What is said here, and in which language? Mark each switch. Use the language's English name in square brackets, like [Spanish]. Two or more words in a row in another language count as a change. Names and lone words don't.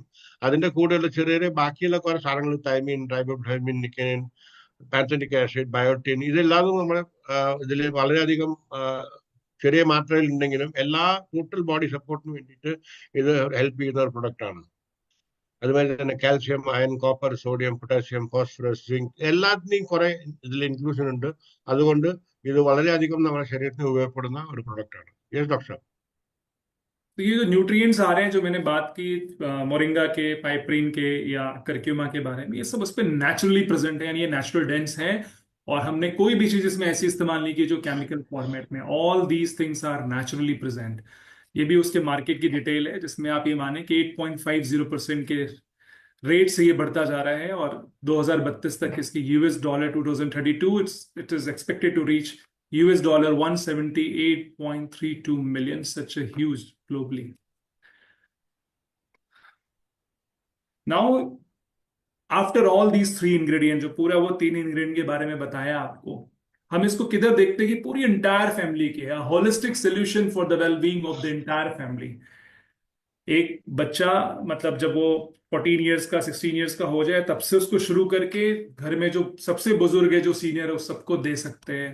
[Malayalam] അതിന്റെ കൂടെയുള്ള ചെറിയ ബാക്കിയുള്ള കുറെ സാധനങ്ങൾ, തൈമിൻ, റൈബോഫ്ലാവിൻ, നിക്കോട്ടിൻ, [English] pantothenic acid, [Malayalam] ബയോട്ടിൻ, ഇതെല്ലാം നമ്മുടെ ഇതിൽ വളരെയധികം ചെറിയ മാത്രയിൽ ഉണ്ടെങ്കിലും എല്ലാ [English] total body support [Malayalam] വേണ്ടിയിട്ട് ഇത് ഹെൽപ്പ് ചെയ്യുന്ന ഒരു പ്രൊഡക്റ്റ് ആണ്. അതുപോലെ തന്നെ കാൽഷ്യം, അയൺ, കോപ്പർ, സോഡിയം, പൊട്ടാസ്യം, ഫോസ്ഫറസ്, സിങ്ക് എല്ലാത്തിനെയും കുറെ ഇതിൽ ഇൻക്ലൂഷൻ ഉണ്ട്. അതുകൊണ്ട് ഇത് വളരെയധികം നമ്മുടെ ശരീരത്തിന് ഉപയോഗപ്പെടുന്ന ഒരു പ്രൊഡക്റ്റ് ആണ്. [English] Yes doctor. [Hindi] तो ये जो न्यूट्रिएंट्स आ रहे हैं जो मैंने बात की मोरिंगा के, पाइपरीन के या करक्यूमा के बारे में, ये सब उस पर [English] naturally present [Hindi] है, यानी ये [English] natural dense [Hindi] है, और हमने कोई भी चीज इसमें ऐसी इस्तेमाल नहीं की जो [English] chemical format [Hindi] में। [English] All these things are naturally present. [Hindi] ये भी उसके मार्केट की डिटेल है जिसमें आप ये माने कि 8.50% के रेट से ये बढ़ता जा रहा है, और 2032 तक इसकी $, 2032 [English] it is expected to reach [Hindi] $, 178.32 [English] million, such a huge globally. Now, after all these 3 ingredients, [Hindi] जो पूरा वो 3 इंग्रेडिएंट के बारे में बताया आपको, हम इसको किधर देखते हैं कि पूरी [English] entire family [Hindi] के, [English] holistic solution for the wellbeing of the entire family. [Hindi] एक बच्चा मतलब जब वो 14 ईयर्स का, 16 ईयर्स का हो जाए, तब से उसको शुरू करके घर में जो सबसे बुजुर्ग है, जो सीनियर है, उस सबको दे सकते हैं।